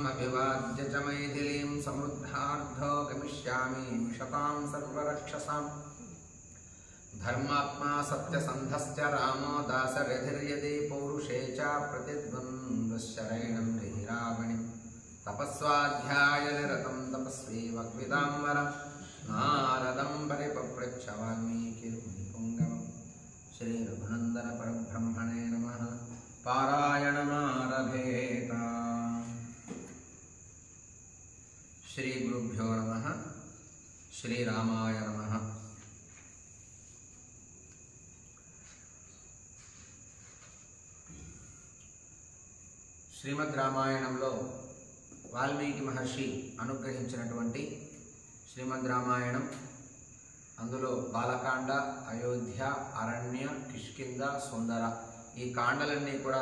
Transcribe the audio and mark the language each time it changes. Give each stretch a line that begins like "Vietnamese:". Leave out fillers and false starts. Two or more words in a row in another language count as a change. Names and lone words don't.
Sanskrit: अभिवाद्य च मैथिलीं समृद्धार्धो गमिष्यामि शतां सर्वरक्षसाम् धर्मात्मा सत्यसन्धश्च रामो दासरथिर्यदि पौरुषे च प्रतिद्वन्द्वशरैणं रावणिं तपस्वाध्यायनिरतं तपस्वी वक्विदाम्बर नारदं परिपप्रच्छ वाल्मीकिपुङ्गवम् श्री रघुनन्दन परब्रह्मणे नमः। पारायणमारभेत। श्री गुरुभ्यो नमः। श्रीरामाय नमः।
Telugu: శ్రీమద్ రామాయణంలో వాల్మీకి మహర్షి అనుగ్రహించినటువంటి శ్రీమద్ రామాయణం, అందులో బాలకాండ, అయోధ్య, అరణ్య, కిష్కింద, సుందర ఈ కాండలన్నీ కూడా